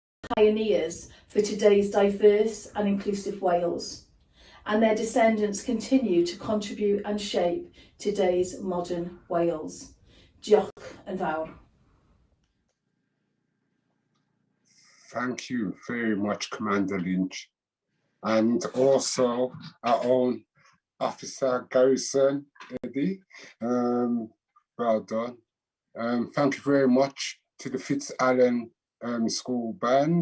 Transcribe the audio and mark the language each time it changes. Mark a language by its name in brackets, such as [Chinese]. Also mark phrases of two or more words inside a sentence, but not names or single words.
[English] pioneers for today's diverse and inclusive Wales, and their descendants continue to contribute and shape today's modern Wales. [Welsh] Diolch yn fawr. [English] Thank you very much, Commander Lynch. And also our own Officer Garrison, Eddie. Well done. Thank you very much to the Fitzallen School Band.